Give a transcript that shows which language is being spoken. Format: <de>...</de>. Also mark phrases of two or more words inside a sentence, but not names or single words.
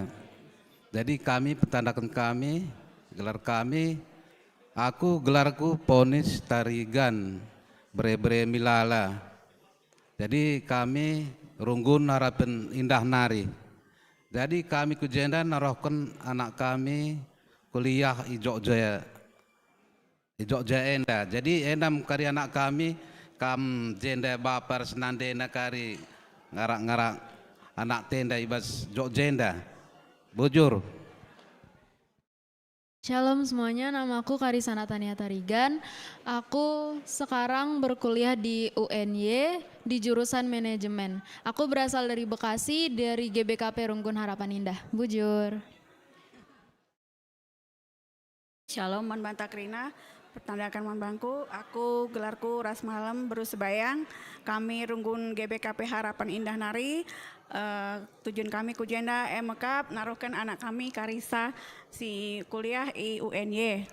<btx>Jadi kami petandakan gelar kami, aku gelarku Ponis Tarigan Bre Milala. Jadi kami Runggun Harapan Indah Nari. Jadi kami kujenda narohkan anak kami kuliah di Jogja enda. Jadi endam kari anak kami kam jenda bapar senandena kari ngarak-ngarak anak tenda IBAS Jogja. Bujur.</btx> <id>Shalom semuanya, namaku Karisana Tania Tarigan. Aku sekarang berkuliah di UNY di jurusan manajemen. Aku berasal dari Bekasi, dari GBKP Runggun Harapan Indah. Bujur.</id> <btx>Shalom Manbanta Krina. Pertandakan Manbangku, aku gelarku Ras Malam Berus Sebayang. Kami Runggun GBKP Harapan Indah Nari. Tujuan kami kujenda MKAP naruhkan anak kami Karisa si kuliah di UNY.</btx>